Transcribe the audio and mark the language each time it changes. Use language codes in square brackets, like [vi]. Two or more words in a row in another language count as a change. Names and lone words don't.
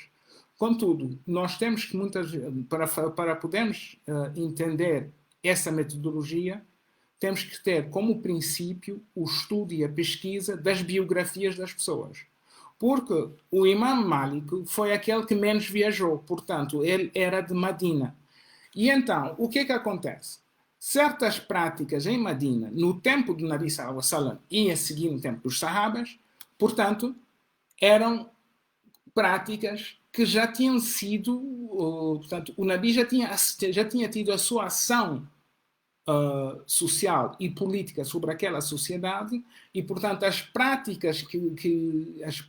[pt] Contudo, nós temos que para podermos entender essa metodologia, temos que ter como princípio o estudo e a pesquisa das biografias das pessoas. Porque o Imam Malik foi aquele que menos viajou, portanto, ele era de Medina. E então, o que acontece? Certas práticas em Medina, no tempo do Nabi [ar] صلى الله عليه وسلم [pt] e a seguir no tempo dos Sahabas, portanto, eram práticas que já tinham sido, portanto, o Nabi já tinha tido a sua ação social e política sobre aquela sociedade e, portanto, as práticas que